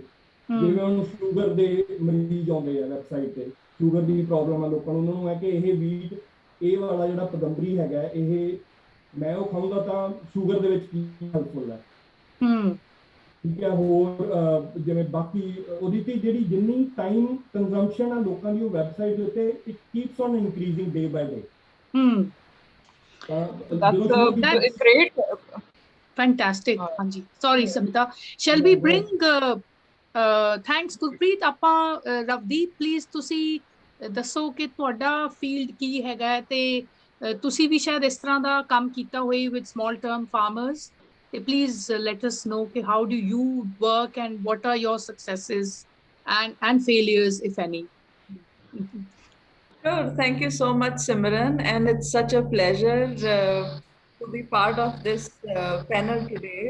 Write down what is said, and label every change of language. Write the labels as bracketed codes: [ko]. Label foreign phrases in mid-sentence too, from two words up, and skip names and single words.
[pa] ਜਿਵੇਂ ਹੁਣ ਸ਼ੂਗਰ ਦੇ ਮਰੀਜ਼ ਆਉਂਦੇ ਆ ਵੈਬਸਾਈਟ ਤੇ, ਸ਼ੂਗਰ ਦੀ ਪ੍ਰੋਬਲਮ ਆ ਲੋਕਾਂ ਨੂੰ, ਉਹਨਾਂ ਨੂੰ ਹੈ ਕਿ ਇਹ ਵੀਟ, ਇਹ ਵਾਲਾ ਜਿਹੜਾ ਪਗੰਬਰੀ ਹੈਗਾ, ਇਹ ਮੈਂ ਉਹ ਖਾਊਂਗਾ ਤਾਂ ਸ਼ੂਗਰ ਦੇ ਵਿੱਚ ਕੀ ਹੈਲਪਫੁਲ ਹੈ। ਠੀਕ ਹੈ। ਹੋਰ ਜਿਵੇਂ ਬਾਕੀ ਉਹਦੀ ਤੇ ਜਿਹੜੀ ਜਿੰਨੀ [en] time consumption [pa] ਆ ਲੋਕਾਂ ਦੀ ਉਹ ਵੈਬਸਾਈਟ ਦੇ ਉੱਤੇ, [en] it keeps on increasing day by day. That's great. Fantastic. [pa] ਹਾਂਜੀ, ਸੌਰੀ ਸਮਿਤਾ, [en] shall we bring thanks ਗੁਰਪ੍ਰੀਤ। [pa] ਆਪਾਂ ਰਵਦੀਪ ਪਲੀਜ਼ ਤੁਸੀਂ ਦੱਸੋ ਕਿ ਤੁਹਾਡਾ ਫੀਲਡ ਕੀ ਹੈਗਾ ਤੇ ਤੁਸੀਂ ਵੀ ਸ਼ਾਇਦ ਇਸ ਤਰ੍ਹਾਂ ਦਾ ਕੰਮ ਕੀਤਾ ਹੋਏ [en] with small term farmers, Please let us know how do you work and what are your successes and failures, if any. Sure. Thank you so much, Simran. And it's such a pleasure to be part of this panel today.